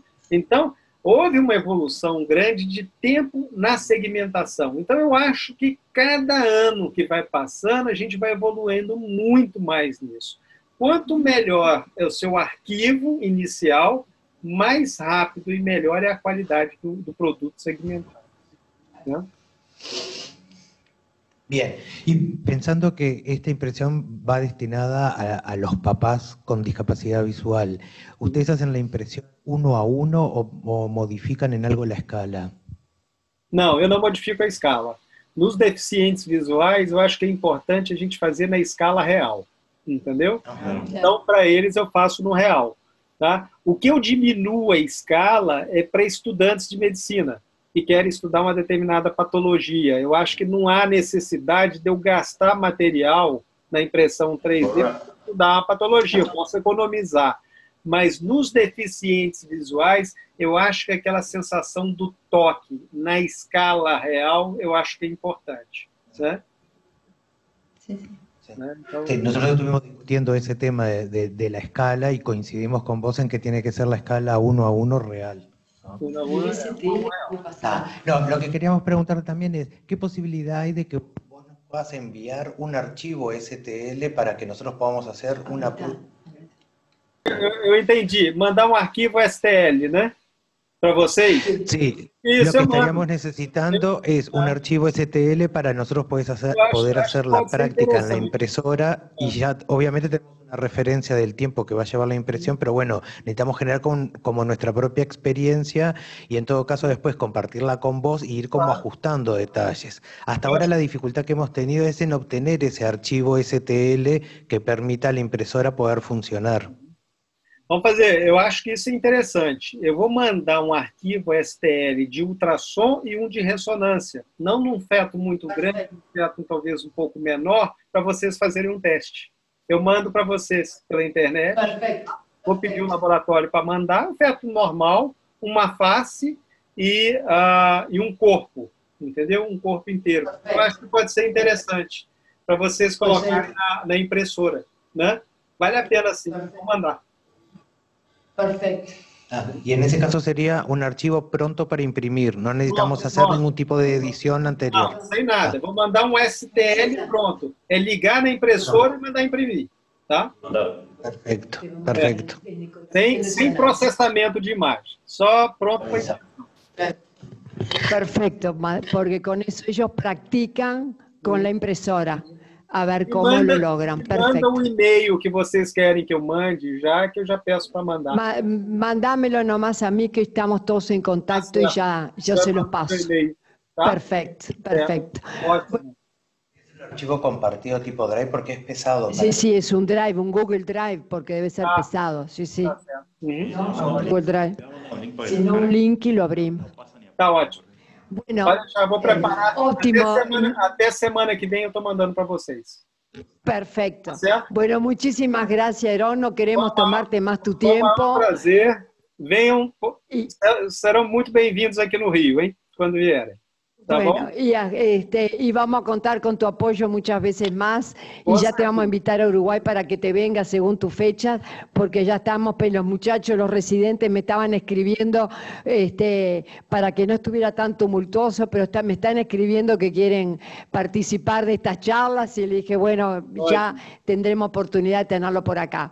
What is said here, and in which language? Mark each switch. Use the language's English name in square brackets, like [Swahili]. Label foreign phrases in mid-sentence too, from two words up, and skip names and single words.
[Portuguese] Então, houve uma evolução grande de tempo na segmentação. Então, eu acho que cada ano que vai passando, a gente vai evoluindo muito mais nisso. Quanto melhor é o seu arquivo inicial, mais rápido e melhor é a qualidade do produto segmentado. [Spanish] ¿No? Bien, y pensando que esta impresión va destinada a los papás con discapacidad visual, ¿ustedes hacen la impresión 1 a 1 o modifican en algo la escala? [Portuguese] Não, eu não modifico a escala. Nos deficientes visuais, eu acho que é importante a gente fazer na escala real, entendeu? Então, para eles, eu faço no real. Tá? O que eu diminuo a escala é para estudantes de medicina que querem estudar uma determinada patologia. Eu acho que não há necessidade de eu gastar material na impressão 3D para estudar uma patologia, eu posso economizar. Mas nos deficientes visuais, eu acho que aquela sensação do toque na escala real, eu acho que é importante. Né? [Spanish] Sí. Sí, nosotros estuvimos discutiendo ese tema de la escala y coincidimos con vos en que tiene que ser la escala 1 a 1 real. No, lo que queríamos preguntar también es, ¿qué posibilidad hay de que vos nos puedas enviar un archivo STL para que nosotros podamos hacer una... [Portuguese] Eu entendi. Mandar um arquivo STL, né? Para vocês? [Spanish] Sí, lo que estaríamos necesitando es un archivo STL para nosotros poder hacer la práctica en la impresora y ya obviamente tenemos una referencia del tiempo que va a llevar la impresión, pero bueno, necesitamos generar como nuestra propia experiencia y en todo caso después compartirla con vos y ir como ajustando detalles. Hasta ahora la dificultad que hemos tenido es en obtener ese archivo STL que permita a la impresora poder funcionar. [Portuguese] Vamos fazer, eu acho que isso é interessante. Eu vou mandar um arquivo STL de ultrassom e um de ressonância. Não num feto muito grande, um feto talvez um pouco menor, para vocês fazerem um teste. Eu mando para vocês pela internet. Perfeito. Vou pedir um laboratório para mandar, um feto normal, uma face e um corpo, entendeu? Um corpo inteiro. Perfeito. Eu acho que pode ser interessante para vocês colocarem na impressora. Né? Vale a pena sim, vou mandar. [Spanish] Perfecto. Y en ese caso sería un archivo pronto para imprimir, no necesitamos hacer ningún tipo de edición anterior. [Portuguese] Não, sem nada, vou mandar um STL pronto, é ligar na impressora e mandar imprimir, tá? [Spanish] Perfecto, perfecto. [Portuguese] Sem processamento de imagem, só pronto para impressão. [Spanish] Perfecto, porque con eso ellos practican con la impresora. A ver como lo logran. Perfecto. [Portuguese] Manda um e-mail que vocês querem que eu mande, já que eu já peço para mandar. [Spanish] Mandámelo nomás a mí que estamos todos en contacto y ya yo se los paso. Tá? Perfecto, perfecto. [Portuguese] Ótimo. [Spanish] ¿Es un archivo compartido tipo Drive porque es pesado? Sí, sí, es un Drive, un Google Drive porque debe ser pesado. Sí, sí. Google Drive. Si no, un link y lo abrimos. [Portuguese] Tá ótimo. [Spanish] Bueno, [Portuguese] já vou preparar. Ótimo. Até semana que vem eu estou mandando para vocês. [Spanish] Perfecto. [Portuguese] ¿Certo? [Spanish] Bueno, muchísimas gracias, Heron. No queremos tomarte más tu tiempo. [Portuguese] É um prazer. Venham, serão muito bem-vindos aqui no Rio, hein? Quando vierem. [Spanish] Bueno, y vamos a contar con tu apoyo muchas veces más y ya te vamos a invitar a Uruguay para que te vengas según tus fechas, porque ya estamos, pues los muchachos, los residentes me estaban escribiendo para que no estuviera tan tumultuoso, pero me están escribiendo que quieren participar de estas charlas y le dije, bueno, ya tendremos oportunidad de tenerlo por acá.